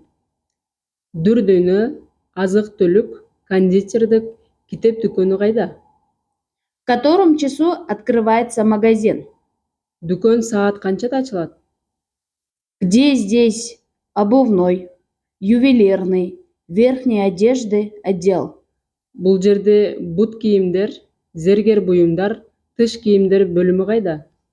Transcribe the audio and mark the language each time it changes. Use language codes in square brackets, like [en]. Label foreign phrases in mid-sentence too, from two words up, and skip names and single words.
[ky] Дүрдөнө, азык-түлүк, кондитердик, китеп дүкөнү кайда? [ru] В котором часу открывается магазин? [ky] Дүкөн саат канчада ачылат? [ru] Где здесь обувной, ювелирный, верхней одежды отдел? [ky] Бул жерде бут кийимдер, зергер буюмдар, тыш кийимдер бөлүмү кайда?